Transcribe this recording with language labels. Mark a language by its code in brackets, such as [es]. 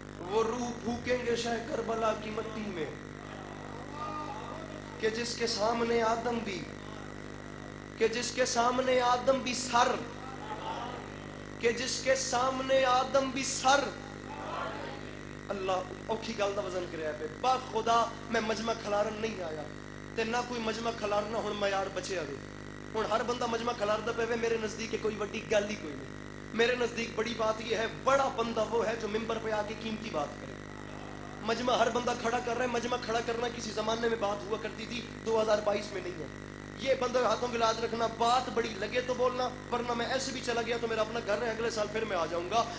[ur] وہ روح پھونکیں گے شاہ کربلا کی مٹی میں کہ جس کے سامنے آدم بھی کہ جس کے سامنے آدم بھی سر کہ جس کے سامنے آدم بھی سر. [pa] اللہ اوکھی گل دا وزن کریا پہ با خدا میں مجمع کھلارن نہیں آیا تے نہ کوئی مجمع کھلارنا ہن معیار بچے آوے. ہن ہر بندہ مجمع کھلاردا پے میرے نزدیک کوئی وڈی گل ہی کوئی نہیں. [ur] میرے نزدیک بڑی بات یہ ہے بڑا بندہ وہ ہے جو ممبر پہ آ کے قیمتی بات کرے. مجمع ہر بندہ کھڑا کر رہا ہے. مجمع کھڑا کرنا کسی زمانے میں بات ہوا کرتی تھی 2022 میں نہیں ہے. یہ بندہ ہاتھوں کی لاج رکھنا بات بڑی لگے تو بولنا ورنہ میں ایسے بھی چلا گیا تو میرا اپنا گھر ہے اگلے سال پھر میں آ جاؤں گا.